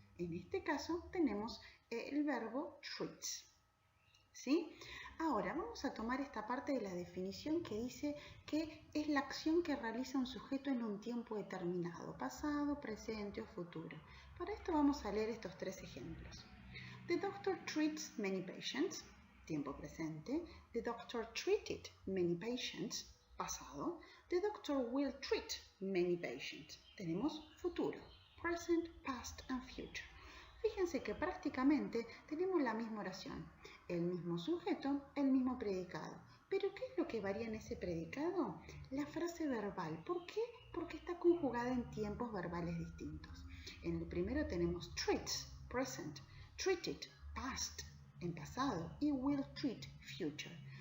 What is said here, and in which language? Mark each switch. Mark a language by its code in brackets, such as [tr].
[es] En este caso tenemos el verbo treats, ¿sí? Ahora vamos a tomar esta parte de la definición que dice que es la acción que realiza un sujeto en un tiempo determinado, pasado, presente o futuro. Para esto vamos a leer estos tres ejemplos. [en] The doctor treats many patients, [es] tiempo presente. [en] The doctor treated many patients, [es] pasado. [en] The doctor will treat many patients. [es] Tenemos futuro, [en] present, past and future. [es] Fíjense que prácticamente tenemos la misma oración, el mismo sujeto, el mismo predicado. ¿Pero qué es lo que varía en ese predicado? La frase verbal. ¿Por qué? Porque está conjugada en tiempos verbales distintos. En el primero tenemos treats, present, treated, past, en pasado, y will treat, future.